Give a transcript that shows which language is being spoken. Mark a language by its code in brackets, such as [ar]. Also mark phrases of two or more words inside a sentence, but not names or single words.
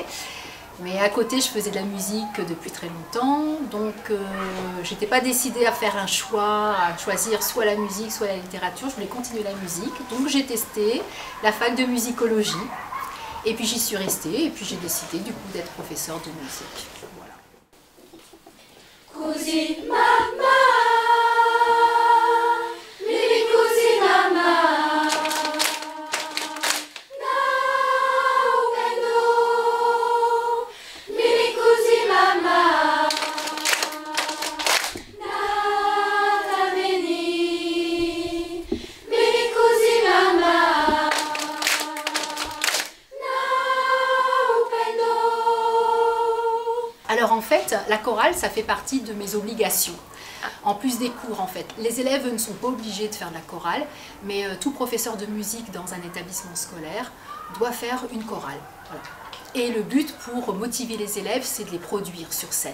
[fr] Mais à côté, je faisais de la musique depuis très longtemps, donc j'étais pas décidée à faire un choix, à choisir soit la musique, soit la littérature. Je voulais continuer la musique, donc j'ai testé la fac de musicologie. Et puis j'y suis restée et puis j'ai décidé du coup d'être professeure de musique. Voilà. [it] Così mamma, vivi così mamma, now vendo, vivi così mamma, nata veni, vivi così mamma, now vendo. [fr] Alors en fait, la chorale, ça fait partie de mes obligations. En plus des cours, en fait. Les élèves ne sont pas obligés de faire de la chorale, mais tout professeur de musique dans un établissement scolaire doit faire une chorale. Voilà. Et le but pour motiver les élèves, c'est de les produire sur scène.